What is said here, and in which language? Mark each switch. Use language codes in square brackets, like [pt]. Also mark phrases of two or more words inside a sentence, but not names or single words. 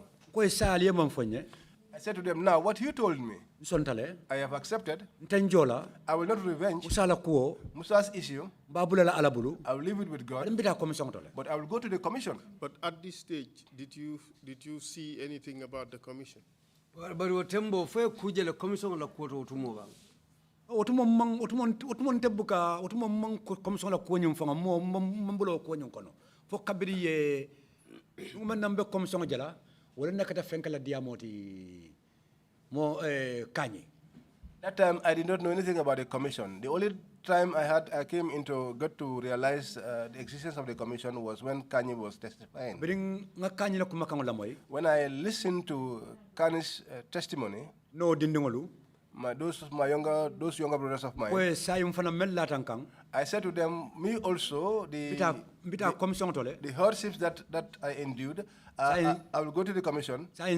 [en] I said to them, now what you told me, I have accepted. I will not revenge Musa's issue. I will leave it with God. But I will go to the commission. But at this stage, did you see anything about the commission? [man] But Tembo fe kuje le commission la kuoto utumo bang. Otumon tebuka otumon commission la kuonyum fanga mo mbulo kuonyum kono. Fo kabiri ye nambe commission jala wala nakata fenkala diamoti mo kanyi. [en] That time I did not know anything about the commission. The only time I got to realize the existence of the commission was when Kanye was testifying. When I listened to Kanye's testimony, those younger brothers of mine, I said to them, me also, the hardships that I endured, I will go to the commission.